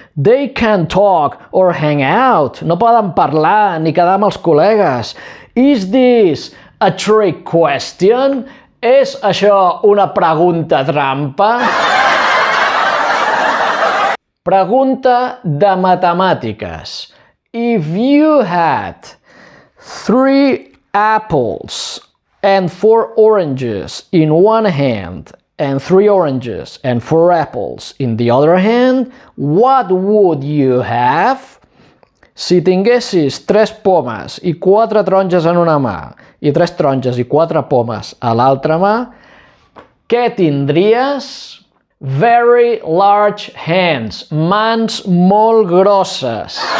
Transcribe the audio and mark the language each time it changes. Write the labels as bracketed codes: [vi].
[en] They can talk or hang out. [ca] No poden parlar ni quedar amb els col·legues. [en] Is this a trick question? [ca] És això una pregunta trampa? Pregunta de matemàtiques. [en] If you had 3 apples and 4 oranges in one hand and 3 oranges and 4 apples in the other hand, what would you have? [ca] Si tinguessis 3 pomes i 4 taronges en una mà i 3 taronges i 4 pomes a l'altra mà, què tindries? [en] Very large hands, [ca] mans molt grosses.